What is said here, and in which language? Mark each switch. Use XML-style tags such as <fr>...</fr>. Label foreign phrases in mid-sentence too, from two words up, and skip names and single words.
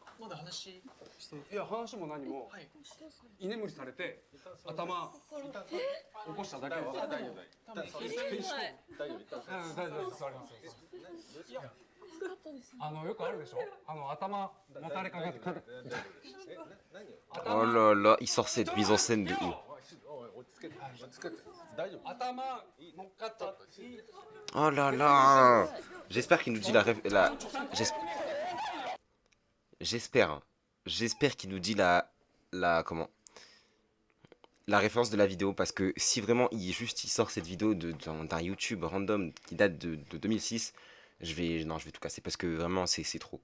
<ja>まだ話して。いや、話も何も。居眠りされて頭起こしただけです。大丈夫です。座ります。よくあるでしょ。頭もたれかかって。</ja> <fr>Oh là là, il sort cette mise en scène de où?</fr> <ja>頭乗っかった。</ja> <fr>Oh là là! J'espère qu'il nous dit j'espère, hein. J'espère qu'il nous dit comment? La référence de la vidéo, parce que si vraiment il sort cette vidéo d'un YouTube random qui date de 2006, non, je vais tout casser parce que vraiment c'est trop.</fr>